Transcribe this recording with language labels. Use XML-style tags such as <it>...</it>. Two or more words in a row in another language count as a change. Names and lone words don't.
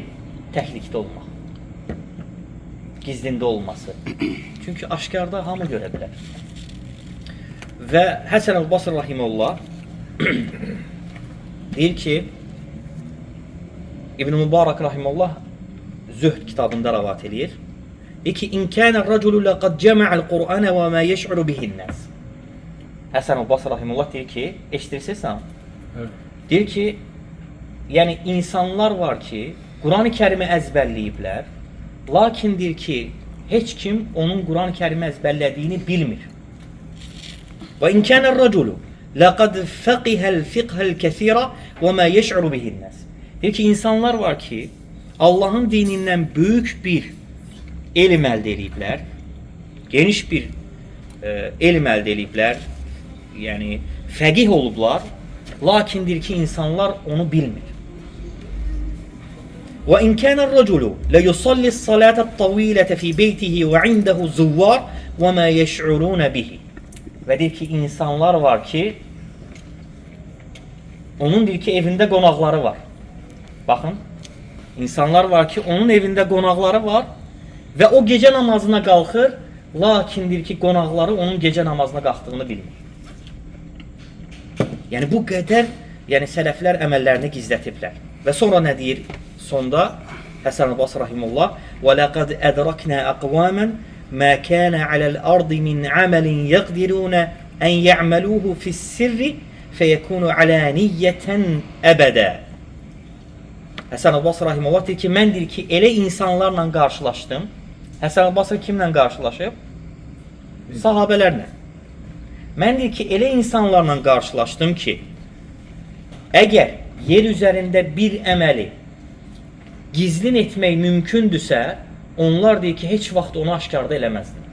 <az>Təklikdə olmaq. Gizlində olması. Çünki aşkarda hamı görə bilər. Və Həsən əl-Basri rahimehullah Deyir ki, İbn Mübarək rahimehullah Zühd kitabında rəvat eləyir. Deyir ki,</az> <ar>"إن كان الرجل لقد جمع القرآن وما يشعر به الناس."</ar> <az>Həsən el-Basri rahimehullah deyir ki, eşidirsən? Evet. Deyir ki, yəni insanlar var ki, Quran-ı Kərimi əzbərləyiblər, lakin deyir ki, heç kim onun Quran-ı Kərimi əzbərlədiyini bilmir.</az> <ar>وإن كان الرجل لقد فقه الفقه الكثير وما يشعر به الناس.</ar> <az>Deyir ki, insanlar var ki, Allahın dinindən böyük bir elm əldə ediblər, geniş bir elm əldə ediblər, yəni fəqih olublar, lakin deyir ki, insanlar onu bilmir.</az> <ar>وإن كان الرجل ليصلي الصلاة الطويلة في بيته وعنده زوار وما يشعرون به.</ar> <az>Və deyir ki, insanlar var ki, onun deyir ki, evində qonaqları var. Baxın, insanlar var ki, onun evində qonaqları var və o gecə namazına qalxır, lakin deyir ki, qonaqları onun gecə namazına qalxdığını bilmir. Yəni bu qədər, yəni sələflər əməllərini gizlətiblər. Və sonra nə deyir? Sonda Həsən el-Basri rahimehullah:</az> <ar>"ولقد أدركنا أقواما ما كان على الأرض من عمل يقدرون أن يعملوه في السر فيكون علانية أبدا."</ar> <az>Həsən el-Basri rahimehullah deyir ki, mən deyir ki, elə insanlarla qarşılaşdım. Həsən el-Basri kimlə qarşılaşıb? Sahabelərlə. Mən deyir ki, elə insanlarla qarşılaşdım ki, əgər yer üzərində bir əməli gizlin etmək mümkündürsə, onlar deyir ki, heç vaxt onu aşkarda eləməzdilər.</az>